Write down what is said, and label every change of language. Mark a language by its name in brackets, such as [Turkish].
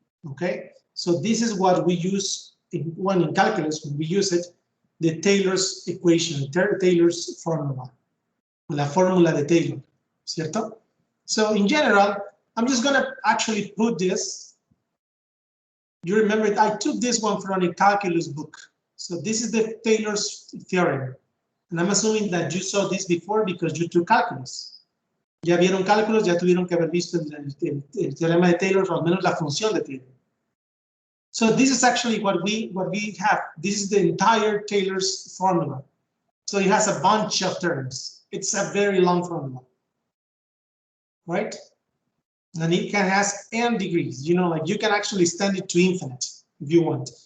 [English] Okay, so this is what we use in calculus when we use it, the Taylor's equation, Taylor's formula, [Spanish] la fórmula de Taylor, ¿cierto? [English] So in general, I'm just going to actually put this. You remember, I took this one from a calculus book. So this is the Taylor's theorem. And I'm assuming that you saw this before because you took calculus. [Spanish] Ya vieron cálculos, ya tuvieron que haber visto el teorema de Taylor, o al menos la función de Taylor. [English] So this is actually what we have. This is the entire Taylor's formula. So it has a bunch of terms. It's a very long formula, right? And it can has n degrees. You know, like you can actually extend it to infinite if you want.